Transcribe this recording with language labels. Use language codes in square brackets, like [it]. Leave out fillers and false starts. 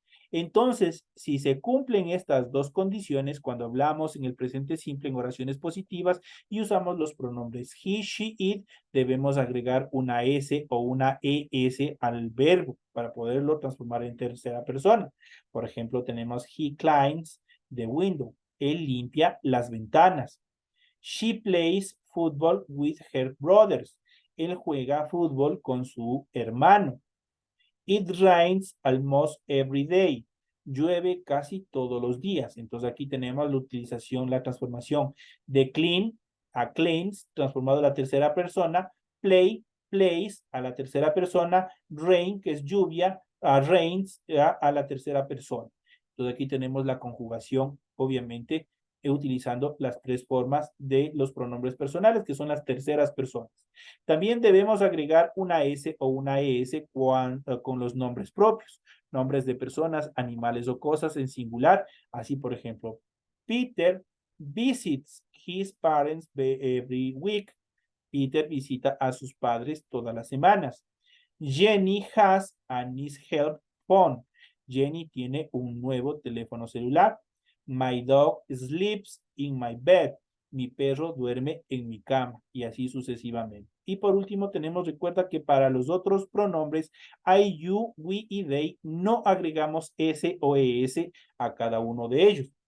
[es] Entonces, si se cumplen estas dos condiciones, cuando hablamos en el presente simple en oraciones positivas y usamos los pronombres he, she, it, debemos agregar una S o una ES al verbo para poderlo transformar en tercera persona. Por ejemplo, tenemos [en] he cleans the window. [es] Él limpia las ventanas. [en] She plays football with her brothers. [es] Él juega fútbol con su hermano. [en] It rains almost every day. [es] Llueve casi todos los días. Entonces aquí tenemos la utilización, la transformación de clean a cleans, transformado a la tercera persona. Play, plays a la tercera persona. Rain, que es lluvia, rains a la tercera persona. Entonces aquí tenemos la conjugación, obviamente, utilizando las tres formas de los pronombres personales, que son las terceras personas. También debemos agregar una S o una ES con los nombres propios, nombres de personas, animales o cosas en singular. Así, por ejemplo, [en] Peter visits his parents every week. [es] Peter visita a sus padres todas las semanas. [en] Jenny has a nice help phone. [es] Jenny tiene un nuevo teléfono celular. [en] My dog sleeps in my bed. [es] Mi perro duerme en mi cama, y así sucesivamente. Y por último tenemos, recuerda que para los otros pronombres, I, you, we y they, no agregamos S o ES a cada uno de ellos.